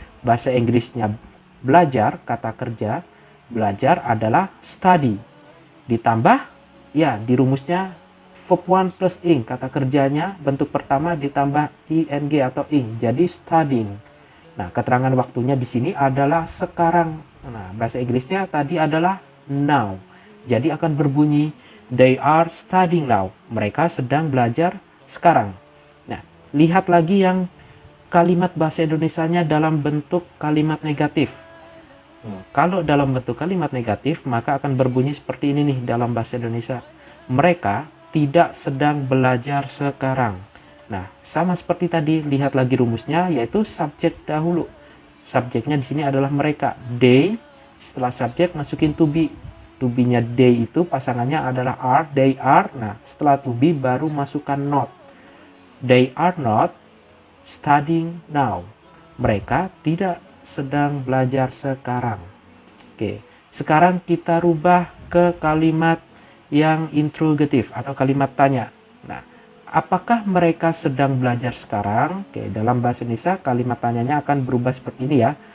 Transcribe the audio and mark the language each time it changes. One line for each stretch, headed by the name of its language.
Indonesian: Bahasa Inggrisnya belajar, kata kerja belajar adalah study. Ditambah, ya di rumusnya verb 1 plus ing. Kata kerjanya bentuk pertama ditambah ing atau ing. Jadi studying. Nah, keterangan waktunya di sini adalah sekarang. Nah, bahasa Inggrisnya tadi adalah now. Jadi akan berbunyi
English: they are studying now.
Indonesian: Mereka sedang belajar sekarang. Nah, lihat lagi yang kalimat bahasa Indonesianya dalam bentuk kalimat negatif. Kalau dalam bentuk kalimat negatif, maka akan berbunyi seperti ini nih dalam bahasa Indonesia. Mereka tidak sedang belajar sekarang. Nah, sama seperti tadi, lihat lagi rumusnya, yaitu subjek dahulu. Subjeknya di sini adalah mereka, they. Setelah subjek masukin to be. To be-nya they itu pasangannya adalah are,
English: they are.
Indonesian: Nah, setelah to be baru masukkan not.
English: They are not studying now.
Indonesian: Mereka tidak sedang belajar sekarang. Oke, sekarang kita rubah ke kalimat yang interrogatif atau kalimat tanya. Nah, apakah mereka sedang belajar sekarang? Oke, dalam bahasa Indonesia kalimat tanyanya akan berubah seperti ini ya.